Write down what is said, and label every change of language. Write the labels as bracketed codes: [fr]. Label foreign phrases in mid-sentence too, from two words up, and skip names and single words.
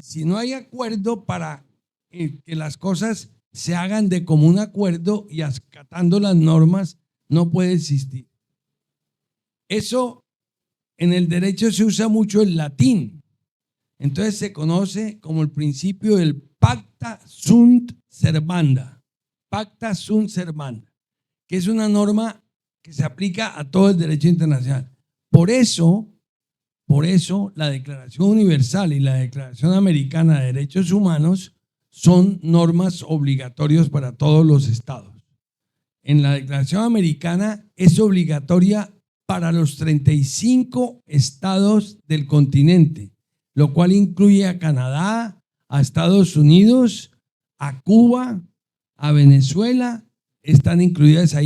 [es] Si no hay acuerdo para que las cosas se hagan de común acuerdo y acatando las normas, no puede existir. Eso en el derecho se usa mucho el latín. Entonces se conoce como el principio del [la] pacta sunt servanda. Pacta sunt servanda, [es] que es una norma que se aplica a todo el derecho internacional. Por eso la Declaración Universal y la Declaración Americana de Derechos Humanos son normas obligatorias para todos los estados. En la Declaración Americana es obligatoria para los 35 estados del continente, lo cual incluye a Canadá, a Estados Unidos, a Cuba, a Venezuela, están incluidas ahí.